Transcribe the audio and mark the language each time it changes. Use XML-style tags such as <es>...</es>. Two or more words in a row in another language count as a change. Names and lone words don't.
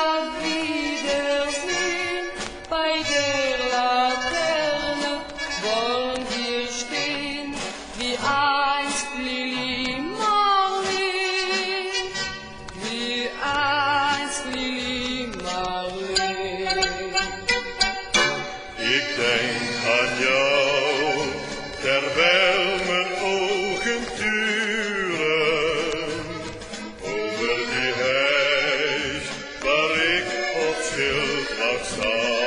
<de>wiedersehen, bei der Laterne wollen wir stehen, wie einst Lili Marleen, wie einst Lili Marleen.</de> <nl>Ik denk aan jou, terwijl mijn ogen turen over die huis waar ik op schildwacht sta.</nl>